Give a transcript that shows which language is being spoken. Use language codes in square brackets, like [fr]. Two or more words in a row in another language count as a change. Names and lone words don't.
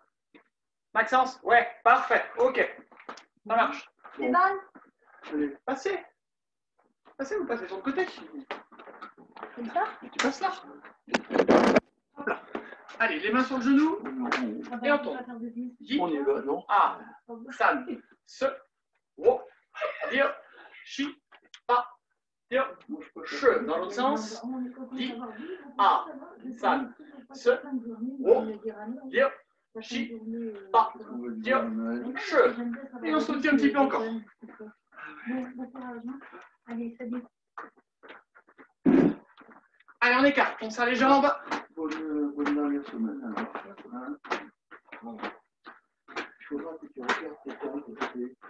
[fr] Maxence? Ouais, parfait, ok. Ça marche. Stéphane, Allez, passez. Passez, vous passez sur le côté. comme ça? Tu passes là. Hop là. Allez, les mains sur le genou. Et on tourne. J, On y va, non? A, san, se, wo, lir, chi, pa, tir, che. Dans l'autre sens. J, A, san, se, wo, lir, chi, pa, tir, che. Et on se retient un petit peu encore. Allez, salut. Allez, on écarte. On serre les jambes. Bonne dernière semaine, alors. Hein? Bon. Il faudra que tu regardes tes temps de côté.